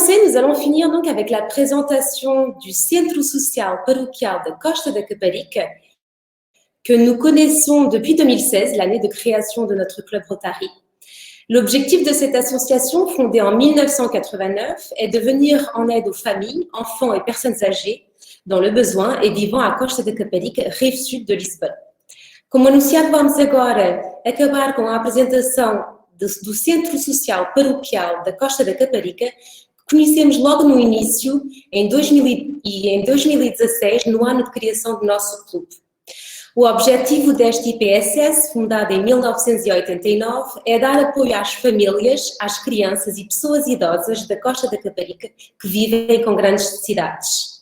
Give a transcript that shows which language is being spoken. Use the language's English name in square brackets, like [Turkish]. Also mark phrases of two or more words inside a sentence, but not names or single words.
[French] nous allons finir donc avec la présentation du Centro Social Paroquial de Costa da Caparica, que nous connaissons depuis 2016, l'année de création de notre club Rotary. L'objectif de cette association, fondée en 1989, est de venir en aide aux familles, enfants et personnes âgées dans le besoin et vivant à Costa da Caparica, rive sud de Lisbonne. [Portuguese] Como anunciado, vamos agora acabar com a apresentação do Centro Social Paroquial da Costa da Caparica, que conhecemos logo no início, em 2016, no ano de criação do nosso clube. O objetivo deste IPSS, fundado em 1989, é dar apoio às famílias, às crianças e pessoas idosas da Costa da Caparica que vivem com grandes necessidades.